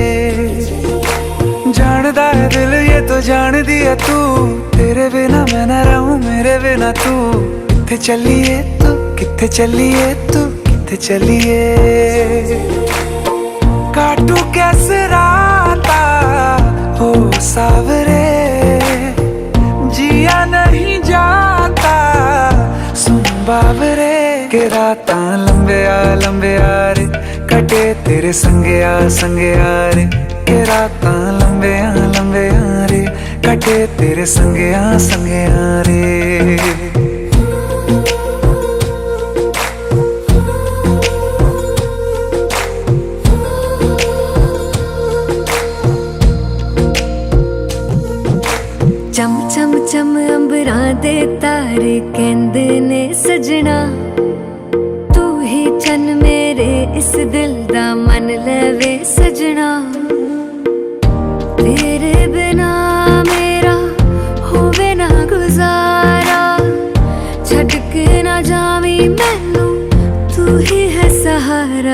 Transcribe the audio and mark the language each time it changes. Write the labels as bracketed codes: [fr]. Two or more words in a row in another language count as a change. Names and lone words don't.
[hi] जानदा है दिल ये तो जान दिया तू तेरे बिना मैं न रहूं मेरे बिना [pa] ਤੂੰ ਕਿੱਥੇ ਚੱਲੀਏ ਤੂੰ ਕਿੱਥੇ ਚੱਲੀਏ ਤੂੰ ਕਿੱਥੇ ਚੱਲੀਏ [hi] काटू कैसे राता हो सावरे जिया नहीं जाता सुन बाबरे [pa] ਕੇ ਰਾਤਾਂ ਲੰਬੇ ਆ ਰੇ ਕਟੇ ਤੇਰੇ ਸੰਗੇ ਆ ਰੇ ਕੇ ਰਾਤਾਂ ਲੰਬੇ ਆ ਰੇ ਕਟੇ ਤੇਰੇ ਸੰਗੇ ਆ ਰੇ ਚਮ ਚਮ ਚਮ ਅੰਬਰਾਂ ਦੇ ਤਾਰੇ ਕਹਿੰਦੇ ਨੇ ਸਜਣਾ ਤੂੰ ਹੀ ਚੰਨ ਮੇਰੇ ਇਸ ਦਿਲ ਦਾ ਮੰਨ ਲਵੇ ਸਜਣਾ ਤੇਰੇ ਬਿਨਾ ਮੇਰਾ ਹੋਵੇ ਨਾ ਗੁਜ਼ਾਰਾ ਛੱਡ ਕੇ ਨਾ ਜਾਵੀਂ ਮੈਨੂੰ ਤੂੰ ਹੀ ਹੈ ਸਹਾਰਾ